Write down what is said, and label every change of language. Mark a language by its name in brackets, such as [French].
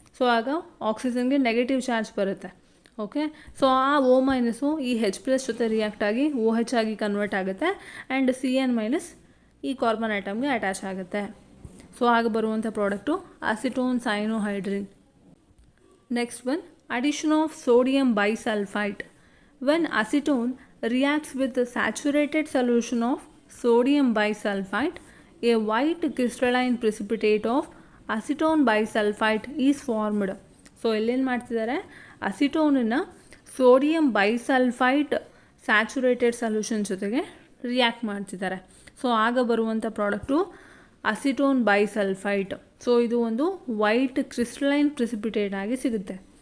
[Kannada] So ಆಗ ಆಕ್ಸಿಜನ್ಗೆ negative charge ಬರುತ್ತೆ. Okay, so ಆ O- ಈ H+ ಜೊತೆ ರಿಯಾಕ್ಟ್ ಆಗಿ OH ಆಗಿ ಕನ್ವರ್ಟ್ ಆಗುತ್ತೆ ಆ್ಯಂಡ್ CN- ಈ ಕಾರ್ಬನ್ ಆಟಮ್ಗೆ ಅಟ್ಯಾಚ್ ಆಗುತ್ತೆ. ಸೊ ಆಗ ಬರುವಂಥ product acetone ಸೈನೋಹೈಡ್ರಿನ್. [English] Next one addition of sodium bisulfite. When acetone reacts with the saturated solution of sodium bisulfite, a white crystalline precipitate of acetone bisulfite is formed. [Kannada] So ಇಲ್ಲೇನು ಮಾಡ್ತಿದ್ದಾರೆ, ಅಸಿಟೋನನ್ನು sodium ಬೈಸಲ್ಫೈಟ್ saturated solution ಜೊತೆಗೆ react ಮಾಡ್ತಿದ್ದಾರೆ. So ಆಗ ಬರುವಂಥ product acetone ಬೈಸಲ್ಫೈಟ್. So ಇದು ಒಂದು white crystalline precipitate ಆಗಿ ಸಿಗುತ್ತೆ.